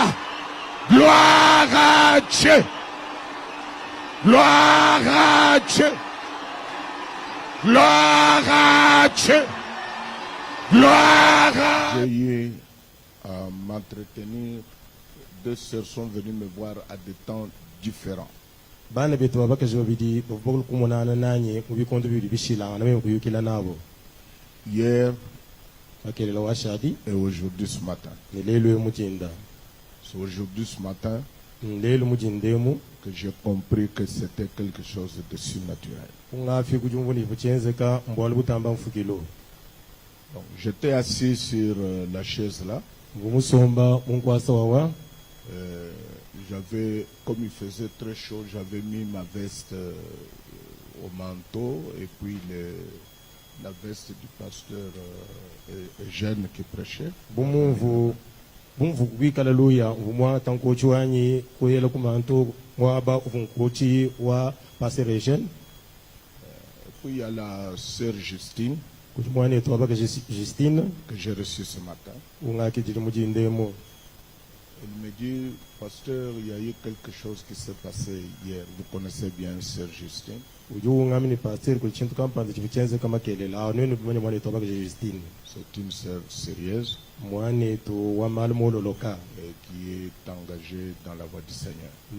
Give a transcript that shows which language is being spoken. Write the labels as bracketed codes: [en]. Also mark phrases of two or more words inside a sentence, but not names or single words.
[fr] Gloire à Dieu. Gloire à Dieu. Gloire à Dieu. Gloire à Dieu. J'ai eu à m'entretenir. Deux sœurs sont venues me voir à des temps différents. [lu] Bana betu babakazi babiri bavugwa kumunana nanye mu bikondo bibiri bishilanga nawe kuyukila nabo. [fr] Hier [lu] bakelela washadi [fr] et aujourd'hui ce matin. [lu] Lelo mujinda. [fr] C'est aujourd'hui ce matin [lu] Lelo mujindemu [fr] que j'ai compris que c'était quelque chose de surnaturel. [lu] Ungafi kujumvuni buchenzeka mbwala butamba mfukilo. [fr] Donc j'étais assis sur la chaise là. [lu] Ngumusomba munkwasa wawa. [fr] J'avais, comme il faisait très chaud, j'avais mis ma veste au manteau et puis la veste du pasteur Eugène qui prêchait. [lu] Bumvu kwikala luya umwa tankochi wanyi kuyela kumanto waba uvunkochi wa pasteur Eugène. [fr] Puis il y a la sœur Justine Justine que j'ai reçue ce matin. Elle me dit, pasteur, il y a eu quelque chose qui s'est passé hier. Vous connaissez bien sœur Justine. C'est une sœur sérieuse et qui est engagée dans la voie du Seigneur.